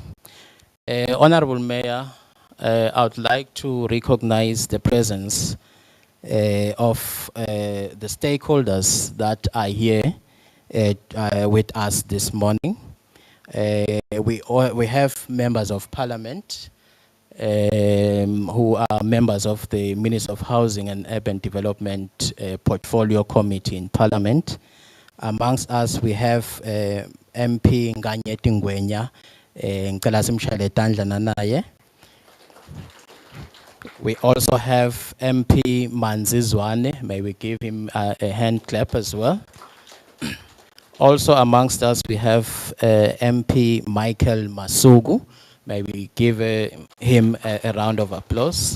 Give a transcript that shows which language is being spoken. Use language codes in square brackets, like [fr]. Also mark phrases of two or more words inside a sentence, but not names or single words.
[en] Honorable Mayor, I would like to recognize the presence of the stakeholders that are here with us this morning. We have members of Parliament, who are members of the Minister of Housing and Urban Development Portfolio Committee in Parliament. Amongst us, we have MP Nganyeti Ngwenya, [ss] ngicela simshayele tandla nanaye. [en] We also have MP Manzizwane. May we give him a hand clap as well. Also amongst us, we have MP Michael Masugu. May we give him a round of applause.